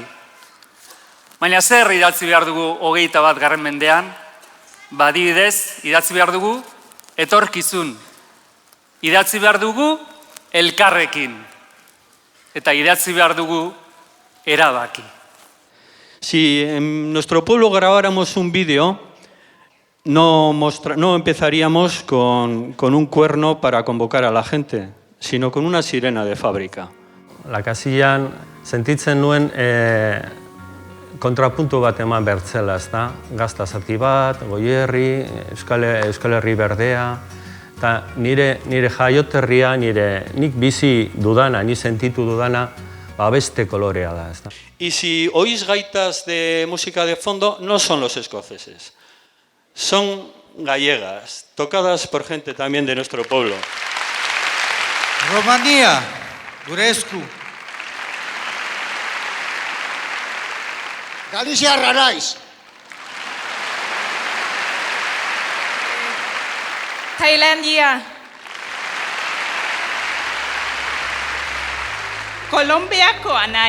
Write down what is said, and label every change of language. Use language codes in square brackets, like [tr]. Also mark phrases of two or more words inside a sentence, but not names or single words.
[eu] Baina zer idatzi behar dugu 21. mendean? Adibidez, idatzi behar dugu etorkizun. Idatzi behar dugu elkarrekin. Eta idatzi behar dugu erabaki. [es] Si en nuestro pueblo grabáramos un vídeo, no empezaríamos con un cuerno para convocar a la gente, sino con una sirena de fábrica. [eu] Lakasillan sentitzen nuen kontrapuntu bat eman bertzela, ezta? Gazta zati bat, Goierri, Euskal Herri berdea, eta nire jaioterria, nik bizi dudana, ni sentitu dudana, beste kolorea da, ezta? [es] Y si oís gaitas de música de fondo, no son los escoceses, son gallegas, tocadas por gente también de nuestro pueblo. [eu] Romania, gure esku. Galiziarra naiz. Tailandia. Kolonbiakoa naiz.